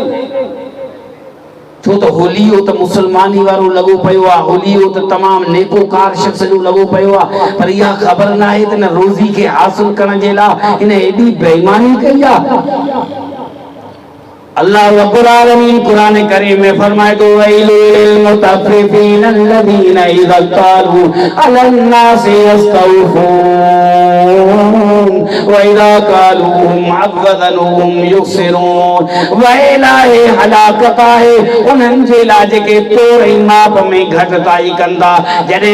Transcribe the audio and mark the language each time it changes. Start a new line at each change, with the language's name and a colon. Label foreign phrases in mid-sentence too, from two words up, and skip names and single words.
Sindhi: छो त होलियो त मुसलमानी वारो लॻो पियो आहे होलियो त तमामु नेकोकार शख़्स जो लॻो पियो आहे पर इहा ख़बर न आहे त न रोज़ी खे हासिल करण जे लाइ हिन एॾी बेईमानी कई आहे अल्लाह रब्बुल आलमीन कुरान करीम में फरमाए तो
Arabic: ويل للمطففين الذين إذا اكتالوا على الناس يستوفون وإذا كالوهم أو وزنوهم يخسرون
Sindhi: वैलाए हलाकत आहे उन्हनि जे लाइ जेके तोर ऐं माप में घटिताई कंदा जॾहिं